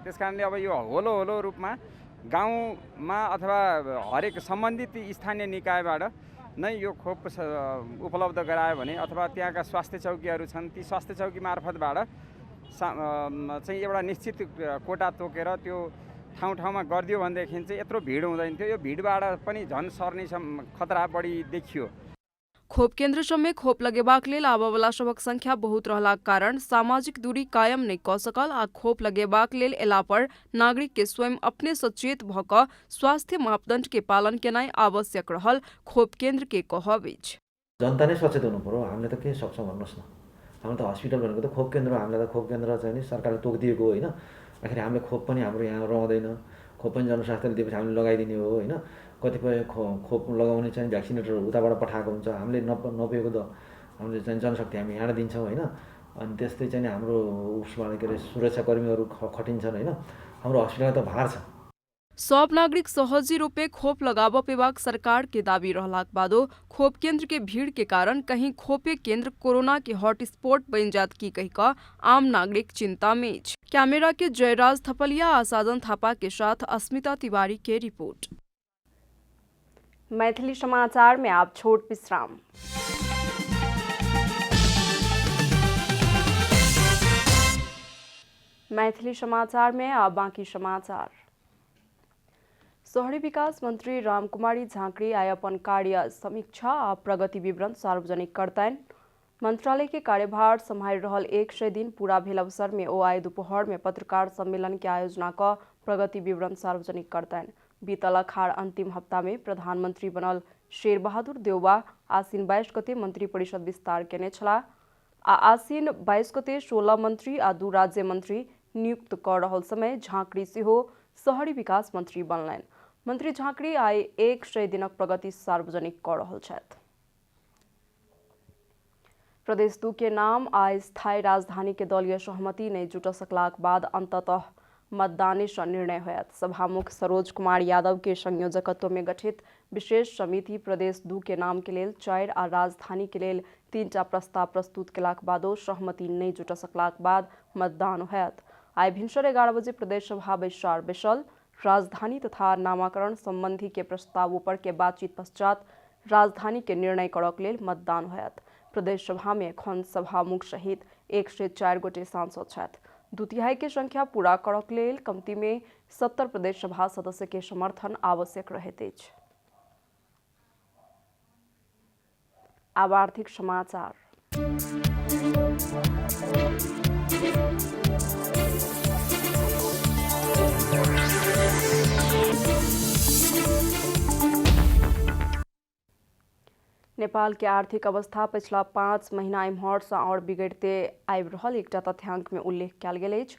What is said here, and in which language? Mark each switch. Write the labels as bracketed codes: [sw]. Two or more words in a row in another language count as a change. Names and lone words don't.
[ne] त्यस कारणले अब यो होलो रूपमा गाउँमा अथवा हरेक सम्बन्धित स्थानीय निकायबाट नै यो खोप उपलब्ध गरायो भने अथवा त्यहाँका स्वास्थ्य चौकीहरू छन्, ती स्वास्थ्य चौकी मार्फतबाट चाहिँ एउटा निश्चित कोटा तोकेर त्यो ठाउँमा गरिदियो भनेदेखि चाहिँ यत्रो भिड हुँदैन थियो। यो भिडबाट पनि झन् सर्ने खतरा बढी देखियो। खोप केंद्र समेत खोप लगेबाक लेल आबयवला सभक संख्या बहुत रहलाक कारण सामाजिक दूरी कायम नहीं कऽ सकल आ खोप लगेबाक लेल एला पर नागरिक के स्वयं अपने सचेत भऽ कऽ स्वास्थ्य मापदंड के पालन केनाइ आवश्यक रहल खोप केंद्र के कहब अछि। जनता नै सचेत हुनु पर्यो। हामीले त के सक्छौँ भन्नुहोस् न। हाम्रो त हस्पिटल भनेको त खोप केन्द्र, हामीलाई त खोप केन्द्र चाहिँ नि सरकारले तोकिदिएको होइन। आखिर हामीले खोप पनि हाम्रो यहाँ रहँदैन, खोप पनि जनस्वास्थ्यले दिएपछि हामीले लगाइदिने हो होइन। कतिपय खोप लगाउने चाहिँ भ्याक्सिनेटरहरू उताबाट पठाएको हुन्छ, हामीले नपाएको त हामीले चाहिँ जनशक्ति हामी यहाँ दिन्छौँ होइन। अनि त्यस्तै चाहिँ हाम्रो उसबाट के अरे सुरक्षाकर्मीहरू खटिन्छन् होइन। हाम्रो हस्पिटलमा त भार छ। [mai] सब नागरिक सहजी रूपे खोप लगाब पेबाक सरकार के दावी रहलाक बादो खोप केंद्र के भीड़ के कारण कहीं खोपे केंद्र कोरोना के हॉटस्पॉट बन जात की कही का आम नागरिक चिंता में। कैमरा के जयराज थपलिया और साजन थापा के साथ अस्मिता तिवारी के रिपोर्ट। मैथिली समाचार में आप छोट विश्राम। मैथिली समाचार में अब बाकी समाचार। शहरी विकास मंत्री रामकुमारी झाँक्री आइ अपन कार्य समीक्षा आ प्रगति विवरण सार्वजनिक करतैन। मंत्रालय के कार्यभार संभाल रहल 100 दिन पूरा भेल अवसर में ओ आइ दोपहर में पत्रकार सम्मेलन के आयोजना क प्रगति विवरण सार्वजनिक करतैन। बीतल अखाड़ अंतिम हफ्ता में प्रधानमंत्री बनल शेर बहादुर देउबा आसीन 22 गते मंत्री परिषद विस्तार केने छला आ आसीन 22 गते 16 मंत्री आ 2 राज्य मंत्री नियुक्त कर रहल समय झाँक्री सेहो शहरी विकास मंत्री बनलैन। मंत्री झाँक्री आइ 100 दिनक प्रगति सार्वजनिक कर रहल छथि। प्रदेश 2 के नाम आइ स्थायी राजधानी के दलीय सहमति नहीं जुट सकलाक बाद अंततः मतदान से निर्णय होयत। सभामुख सरोज कुमार यादव के संयोजकत्व में गठित विशेष समिति प्रदेश 2 के नाम के लेल 4 आ राजधानी के लेल 3टा प्रस्ताव प्रस्तुत केलाक बादो सहमति नहीं जुट सकलाक बाद मतदान होयत। आइ भिनसर 11 बजे प्रदेश सभा बैसार बैसल। राजधानी तथा नामाकरण संबंधी के प्रस्तावों पर के बातचीत पश्चात राजधानी के निर्णय करक लेल मतदान होयत। प्रदेश सभा में एखन सभामुख सहित 104 गोटे सांसद छथि। 2/3 के संख्या पूरा करक लेल कमती में 70 प्रदेश सभा सदस्य के समर्थन आवश्यक रहैत अछि। आब आर्थिक समाचार। नेपाल के आर्थिक अवस्था पिछला 5 महीना इम्हर से और बिगड़ते आबि रहल एकटा तथ्यांक में उल्लेख कयल गेल अछि।